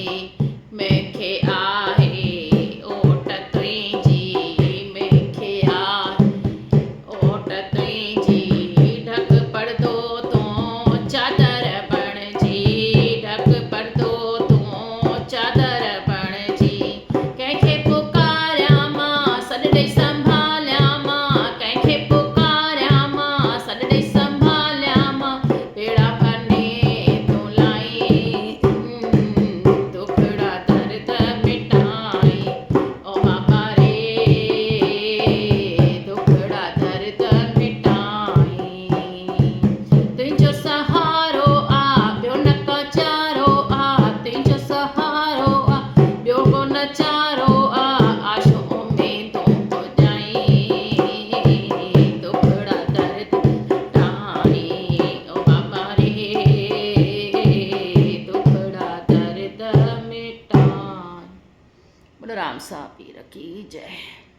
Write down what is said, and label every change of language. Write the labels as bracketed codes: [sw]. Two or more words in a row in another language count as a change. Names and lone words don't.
[sd] मूंखे आहे ओट तुंहिंजी मूंखे आहे ओट तुंहिंजी ढक पर्दो तूं चादर बणिजी। ढक पर्दो तूं चादर बणिजी। कंहिंखे पुकारियां मां सॾ ॾेई संभालियां मां। कंहिंखे पुकारियां मां सॾ ॾेई संभालियां मां। बेड़ा बने तूं लाई दुखड़ा दर्द मिटाई। ओ बाबा रे दुखड़ा दर्द मिटाई। तुंहिंजो सहारो आ ॿियो न को चारो आ। तुंहिंजो सहारो आ ॿियो को न चारो आ। आशो में तूं पुॼाई दुखड़ा दर्द मिटाई। ओ बाबा रे दुखड़ा दर्द मिटाई। [hi] बोलो राम साहब पीर की जय।